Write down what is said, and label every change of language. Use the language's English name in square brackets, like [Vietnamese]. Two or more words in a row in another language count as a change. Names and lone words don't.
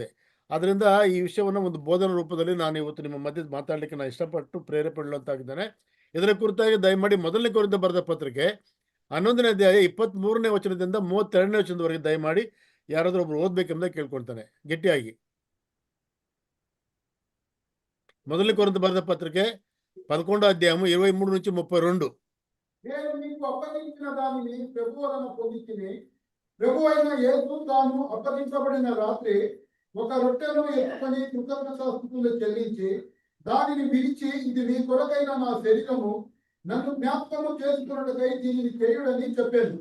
[Kannada] ಆದ್ದರಿಂದ ಈ ವಿಷಯವನ್ನು ಒಂದು ಬೋಧನಾ ರೂಪದಲ್ಲಿ ನಾನು ಇವತ್ತು ನಿಮ್ಮ ಮಧ್ಯೆ ಮಾತಾಡಲಿಕ್ಕೆ ನಾನು ಇಷ್ಟಪಟ್ಟು ಪ್ರೇರೇಪಣೆಗೊಳ್ಳುವಂತಾಗಿದ್ದೇನೆ. ಇದರ ಕುರಿತಾಗಿ ದಯಮಾಡಿ ಮೊದಲನೇ ಕೊರಿಂಥ ಬರೆದ ಪತ್ರಿಕೆ 11ನೇ ಅಧ್ಯಾಯ 23ನೇ ವಚನದಿಂದ 32ನೇ ವಚನದವರೆಗೆ ದಯಮಾಡಿ ಯಾರಾದರೂ ಒಬ್ರು ಓದಬೇಕೆಂಬುದಾಗಿ ಕೇಳ್ಕೊಳ್ತಾನೆ ಗಟ್ಟಿಯಾಗಿ. [Telugu] మొదటి కొరింథీ బరిన పత్రిక 11వ అధ్యాయము 23 నుంచి 32. నేను మీకు అప్పగించిన దానిని ప్రభువు వలన పొందితిని. ప్రభువైన యేసు తాను అప్పగించబడిన రాత్రి ఒక రొట్టెను ఎత్తుకొని కృతజ్ఞతాస్తుతులు చెల్లించి దానిని విరిచి, ఇది మీ కొరకైన నా శరీరము, నన్ను జ్ఞాపకము చేసుకున్నట్టుకై దీనిని చేయుడని చెప్పాను.